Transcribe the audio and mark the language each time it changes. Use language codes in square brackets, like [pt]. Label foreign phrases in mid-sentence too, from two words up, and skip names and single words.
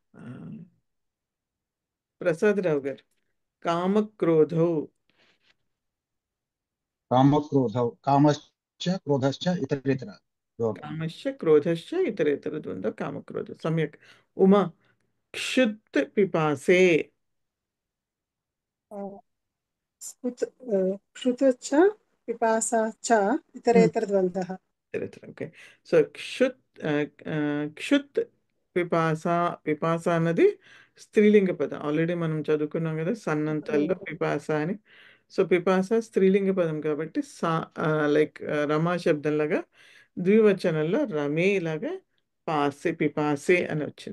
[te] ప్రసాద్ రావు గారు కామక్రోధౌ. [sa] కామక్రోధౌ కామశ్చ క్రోధశ్చ ఇతరేతర ద్వంద్వ. కామశ్చ క్రోధశ్చ ఇతరేతర ద్వంద్వ కామక్రోధ. సమ్యక్. ఉమా క్షుత్ పిపాసే. क्षुतश्च पिपासा च इतरेतरद्वन्द्वः. [en] Okay. So [sa] క్షుత్ పిపాస. [te] పిపాస అన్నది స్త్రీలింగ పదం. ఆల్రెడీ మనం చదువుకున్నాం కదా సన్నంతల్లో పిపాస అని. సో పిపాస స్త్రీలింగ పదం కాబట్టి లైక్ రమా శబ్దంలాగా ద్వివచనంలో రమే లాగా పాసే పిపాసే అని వచ్చింది.